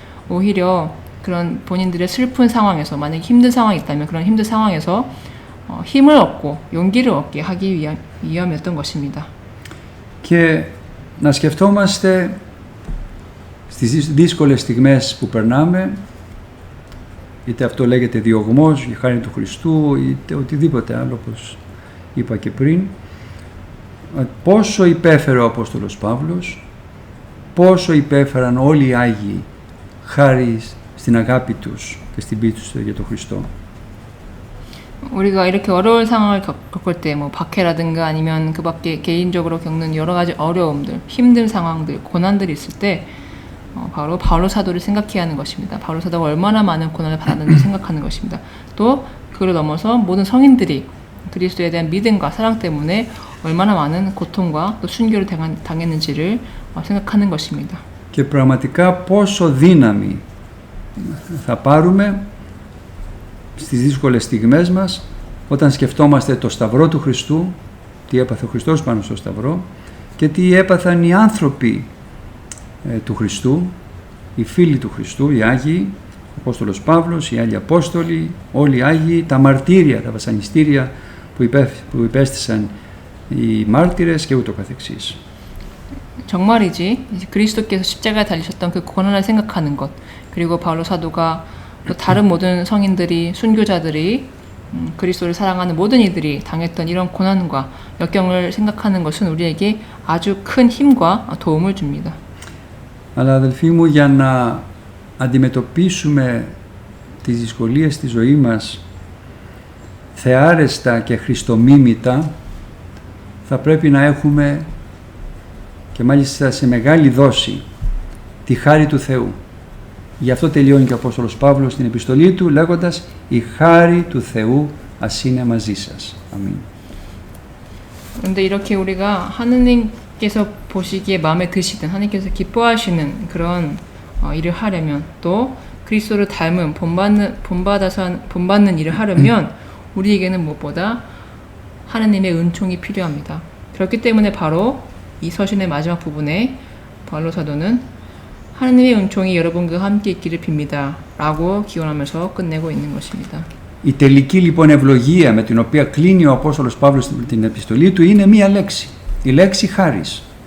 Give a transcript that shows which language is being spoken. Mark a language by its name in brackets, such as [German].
[Korean] 오히려 그런 본인들의 슬픈 상황에서, 만약에 힘든 상황이 있다면 그런 힘든 상황에서 힘을 얻고 용기를 얻게 하기 위함이었던 것입니다. [Greek] Και να σκεφτόμαστε στις δύσκολες στιγμές που περνάμε, είτε αυτό λέγεται διωγμός για χάρη του Χριστού, είτε οτιδήποτε άλλο, όπως είπα και πριν, πόσο υπέφερε ο Απόστολος Παύλος, πόσο υπέφεραν όλοι οι Άγιοι χάρη στην αγάπη τους και στην πίστη τους για τον Χριστό. [Korean] 우리가 이렇게 어려운 상황을 겪을 때 뭐 박해라든가 아니면 그 밖에 개인적으로 겪는 여러 가지 어려움들, 힘든 상황들, 고난들이 있을 때 바로 바울로 사도를 생각해야 하는 것입니다. 바울로 사도가 얼마나 많은 고난을 받았는지 생각하는 것입니다. 또 그를 넘어서 모든 성인들이 그리스도에 대한 믿음과 사랑 때문에 얼마나 많은 고통과 또 순교를 당했는지를 생각하는 것입니다. [Greek] Και πραγματικά πόσο δύναμη θα πάρουμε στις δύσκολες στιγμές μας όταν σκεφτόμαστε το σταυρό του Χριστού, τι έπαθε ο Χριστός πάνω στο σταυρό και τι έπαθαν οι άνθρωποι του Χριστού, οι φίλοι του Χριστού, οι Άγιοι, ο Απόστολος Παύλος, οι άλλοι Απόστολοι, όλοι οι Άγιοι, τα μαρτύρια, τα βασανιστήρια που υπέστησαν οι μάρτυρες και ούτω καθεξής. [Korean] 정말이지 그리스도께서 십자가에 달리셨던 그 고난을 생각하는 것, 그리고 바울로 사도가 또 다른 모든 성인들이, 순교자들이, 그리스도를 사랑하는 모든 이들이 당했던 이런 고난과 역경을 생각하는 것은 우리에게 아주 큰 힘과 도움을 줍니다. [Greek] Αλλά αδελφοί μου, για να αντιμετωπίσουμε τις δυσκολίες στη ζωή μας θεάρεστα και χριστομίμητα, θα πρέπει να έχουμε και μάλιστα σε μεγάλη δόση τη χάρη του Θεού. Γι' αυτό τελειώνει και ο Απόστολος Παύλος στην επιστολή του λέγοντας «Η χάρη του Θεού ας είναι μαζί σας». Αμήν. [Korean] 그런데 이렇게 우리가 하느님께서 보시기에 마음에 드시든 하느님께서 기뻐하시는 그런 일을 하려면 또 그리스도를 닮은 본받는 일을 하려면 우리에게는 무엇보다 하느님의 은총이 필요합니다. 그렇기 때문에 바로 이 서신의 마지막 부분에 바울로 사도는 하느님의 은총이 여러분과 함께 있기를 빕니다 라고 기원하면서 끝내고 있는 것입니다. [Greek] Η τελική λοιπόν ευλογία με την οποία κλείνει ο Απόστολος Παύλος την επιστολή του είναι μία λέξη, η λέξη χάρις.